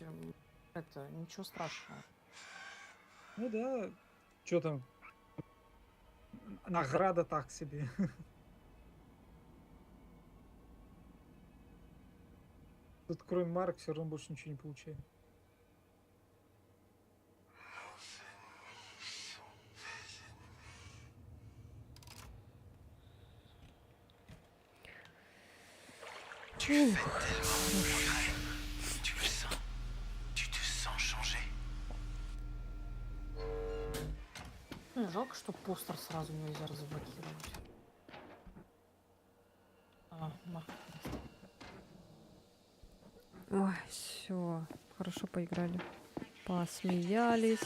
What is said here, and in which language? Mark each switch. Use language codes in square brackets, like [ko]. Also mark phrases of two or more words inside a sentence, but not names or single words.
[ru] Это ничего страшного. Ну да. Что там? Награда так себе. Тут кроме марок все равно больше ничего не получаем. [fr] Tu fais tellement de progrès. Tu le sens. Tu te sens changer. [ru] Жалко, что постер сразу нельзя разблокировать. Ой, все. Хорошо поиграли. Посмеялись.